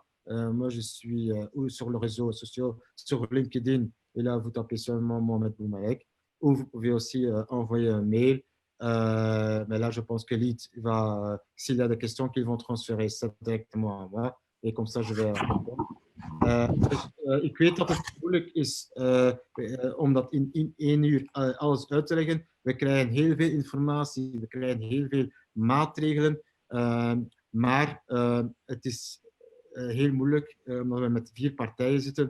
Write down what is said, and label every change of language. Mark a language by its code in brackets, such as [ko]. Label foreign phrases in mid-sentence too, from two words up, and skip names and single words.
[fr] Moi, je suis ou sur les réseaux sociaux, sur LinkedIn, et là, vous tapez seulement Mohamed Boumalek, ou vous pouvez aussi envoyer un mail. Mais là, je pense que Lid va, s'il y a des questions, qu'ils vont transférer ça directement à moi. Et comme ça, je vais répondre. [nl] Ik weet dat het moeilijk is om dat in 1 uur alles uit te leggen. We krijgen heel veel informatie, we krijgen heel veel maatregelen, maar het is heel moeilijk omdat we met 4 partijen zitten.